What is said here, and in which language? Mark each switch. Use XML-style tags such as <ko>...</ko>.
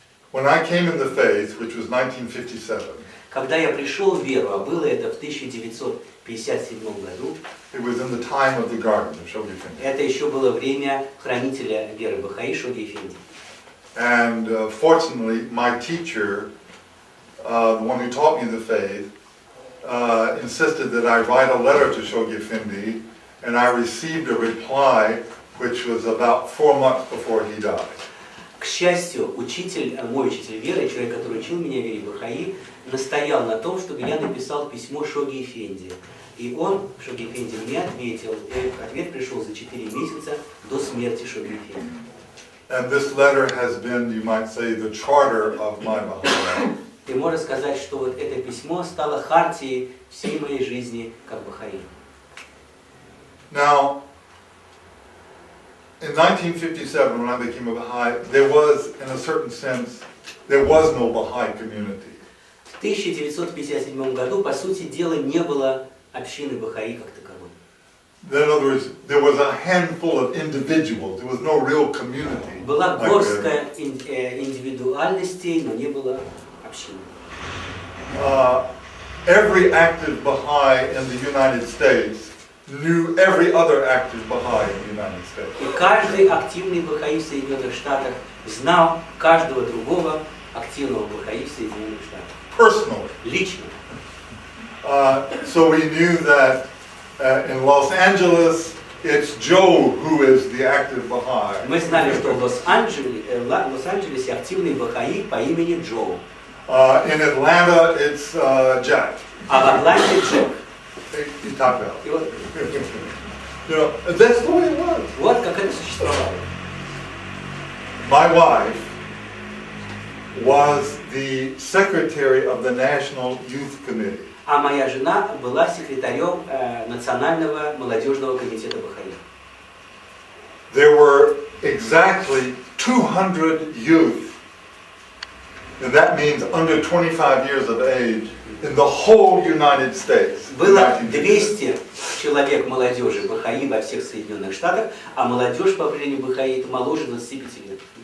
<en>When I came in the faith, which was 1957,</en> <ru>когда я пришел в веру, а было это в 1957 году,</ru> <en>it was in the time of the garden of Shoghi Effendi.</en> <ru>Это еще было время хранителя веры Бахаи Шогhi Effendi.</ru> <en>And fortunately, my teacher, the one who taught me the faith, insisted that I write a letter to Shoghi Effendi, and I received a reply, which was about 4 months before he died.</en> <ru>К счастью, мой учитель веры, человек, который учил меня вере Бахаи, настоял на том, чтобы я написал письмо Шогhi Effendi. И он, Шогhi Effendi, мне ответил. И ответ пришел за 4 месяца до смерти Шогhi Effendi.</ru> <en>And this letter has been, you might say, the charter of my Baha'i life.</en> <ru>И можно сказать, что вот это письмо стало хартией всей моей жизни как Бахаи.</ru> <en>Now, in 1957, when I became a Baha'i, there was, in a certain sense, there was no Baha'i community.</en> <ru>В 1957 году, по сути дела, не было общины Бахаи как таковой.</ru> <en>In other words, there was a handful of individuals. There was no real community.</en> <ru>Была горстка индивидуальностей, но не было общины.</ru> <en>Every active Baha'i in the United States knew every other active Baha'i in the United States.</en> <ru>И каждый активный Бахаи в Соединенных Штатах знал каждого другого активного Бахаи в Соединенных Штатах.</ru> <en>Personally.</en> <ru>Лично.</ru> <en>So we knew that in Los Angeles, it's Joe who is the active Baha'i.</en> <ru>Мы знали, что в Лос-Анджелесе активный Бахаи по имени Джо.</ru> <en>In Atlanta, it's Jack.</en> <ru>А в Атланте Джек.</ru> <en>He talked about.</en> <ru>И вот,</ru> <en>You know, that's the way it was.</en> <ru>вот как это существовало.</ru> <en>My wife was the secretary of the National Youth Committee.</en> <ru>А моя жена была секретарем Национального молодежного комитета Бахаи.</ru> <en>There were exactly 200 youth, and that means under 25 years of age, in the whole United States.</en> <ru>Было 200 человек молодежи Бахаи во всех Соединенных Штатах, а молодежь по определению Бахаи это моложе 25 лет.</ru>